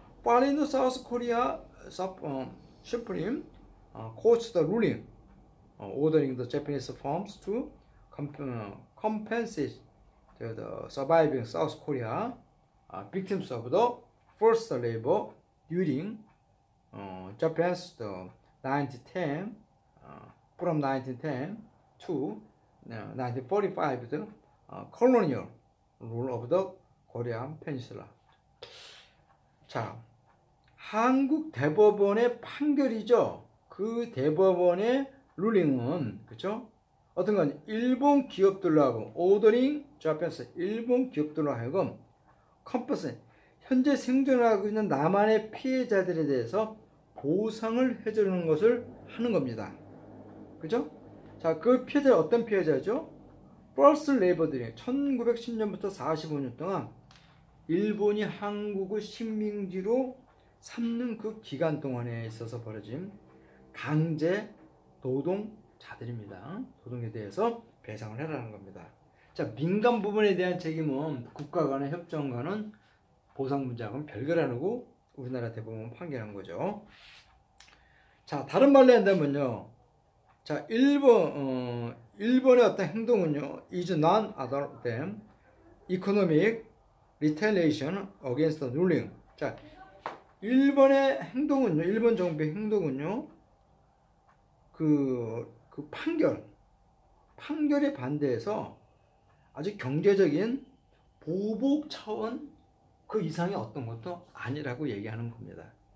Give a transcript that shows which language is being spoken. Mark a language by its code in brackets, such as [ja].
[en] While in the South Korea, Supreme courts the ruling, ordering the Japanese firms to compensate the surviving South Korea victims of the forced labor during Japan's the 1910 from 1910 to 1945 the colonial rule of the Korean Peninsula. [ko] 자, 한국 대법원의 판결이죠. 그 대법원의 룰링은 그렇죠? 어떤 건 일본 기업들로 하여금 오더링 자펜스 일본 기업들로 하여금 컴퍼스 현재 생존하고 있는 남한의 피해자들에 대해서 보상을 해주는 것을 하는 겁니다. 그죠? 자, 그 피해자 어떤 피해자죠? [en] forced labor [ko] 들이 1910년부터 45년 동안 일본이 한국을 식민지로 삼는 그 기간 동안에 있어서 벌어진 강제 노동자들입니다. 노동에 대해서 배상을 해라는 겁니다. 자, 민간 부분에 대한 책임은 국가 간의 협정과는 보상 문제하고는 별개라고 우리나라 대법원 판결한 거죠. 자, 다른 말로 한다면요. 자, 일본의 어떤 행동은요, [en] is none other than economic retaliation against the ruling. [ko] 자, 일본의 행동은요, 일본 정부의 행동은요, 그 판결에 반대해서 아주 경제적인 보복 차원 그 이상의 어떤 것도 아니라고 얘기하는 겁니다.